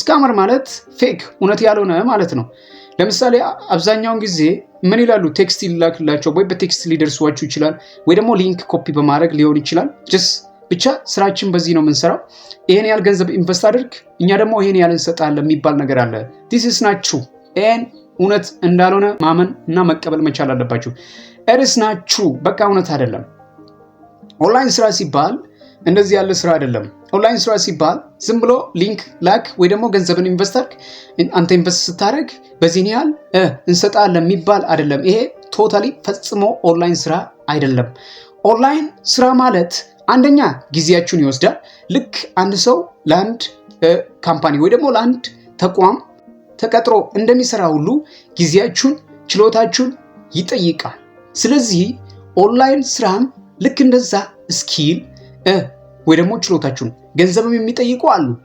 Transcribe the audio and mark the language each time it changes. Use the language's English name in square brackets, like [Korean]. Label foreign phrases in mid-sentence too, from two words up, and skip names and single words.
[Amharic] ስካመር ማለት ፌክ፣ እውነት ያልሆነ ማለት ነው። ለምሳሌ አብዛኛውን ጊዜ ምን ይላሉ? ቴክስት ይላክላቸው ወይ በቴክስት ሊደርሷችሁ ይችላል፣ ወይ ደግሞ ሊንክ ኮፒ በማድረግ ሊሆን ይችላል። ብቻ ስራችን በዚህ ነው የምንሰራው። ይሄን ያህል ገንዘብ ኢንቨስት አድርግ፣ እኛ ደግሞ ይሄን ያህል እንሰጣለን የሚባል ነገር አለ። [English] this is not true። [Amharic] ይሄን እውነት እንዳልሆነ ማመን እና መቀበል መቻል አለባችሁ። [English] it is not true። [Amharic] በቃ እውነት አይደለም። ኦንላይን ስራ ሲባል እንደዚህ ያለ ስራ አይደለም። ኦንላይን ስራ ሲባል ዝም ብሎ ሊንክ ላክ ወይ ደግሞ ገንዘብን ኢንቨስት አድርግ፣ አንተ ኢንቨስት ስታደርግ በዚህን ያህል እንሰጣለን የሚባል አይደለም። ይሄ ቶታሊ ፈጽሞ ኦንላይን ስራ አይደለም። ኦንላይን ስራ ማለት አንደኛ ጊዜያችሁን ይወስዳል። ልክ አንድ ሰው ለአንድ ካምፓኒ ወይ ደግሞ ለአንድ ተቋም ተቀጥሮ እንደሚሰራ ሁሉ ጊዜያችሁን፣ ችሎታችሁን ይጠይቃል። ስለዚህ ኦንላይን ስራም ልክ እንደዛ ስኪል ወይ ደግሞ ችሎታችሁን ገንዘብም የሚጠይቁ አሉ።